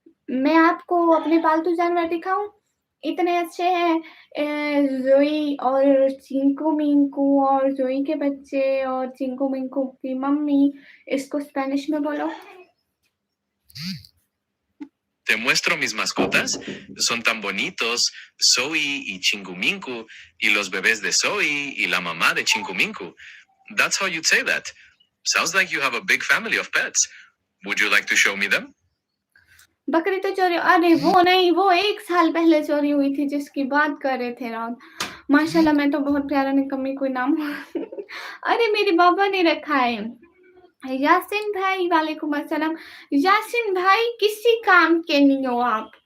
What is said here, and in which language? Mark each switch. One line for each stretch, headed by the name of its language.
Hindi: मैं आपको अपने पालतू जानवर दिखाऊँ? इतने अच्छे हैं ज़ोई और चिंकू मिंकू और ज़ोई के बच्चे और चिंकू मिंकू की मम्मी। इसको स्पेनिश में बोलो।
Spanish: Te muestro mis mascotas. Son tan bonitos. Zoe y Chinguminku. Y los bebés de Zoe y la mamá de Chinguminku.
English: That's how you'd say that. Sounds like you have a big family of pets. Would you like to show me them?
Hindi: बकरी तो चोरी अरे वो नहीं, वो 1 साल पहले चोरी हुई थी जिसकी बात कर रहे थे आप। माशाल्लाह मैं तो बहुत प्यारा निकम्मी कोई नाम अरे मेरे बाबा ने रखा है। यासिन भाई वालेकुम अस्सलाम। यासिन भाई किसी काम के नहीं हो आप।